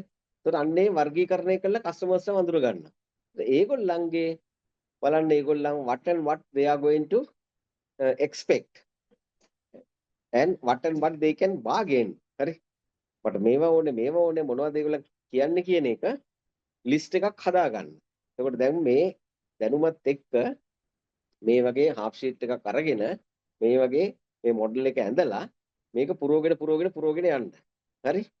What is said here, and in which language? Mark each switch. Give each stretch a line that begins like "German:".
Sinhala: ඒතකොට අන්නේ වර්ගීකරණය කළා කස්ටමර්ස්ලා වඳුර ගන්න. ඒගොල්ලන්ගේ බලන්න ඒගොල්ලන්
English: what and what they are going to expect and what and what they can bargain.
Sinhala: හරි? මට මේවා ඕනේ මොනවද ඒගොල්ලන් කියන්නේ කියන එක ලිස්ට් එකක් හදාගන්න. එතකොට දැන් මේ දැනුමත් එක්ක මේ වගේ half sheet එකක් අරගෙන මේ වගේ මේ මොඩල් එක ඇඳලා මේක පුරවගෙන යන්න. හරි?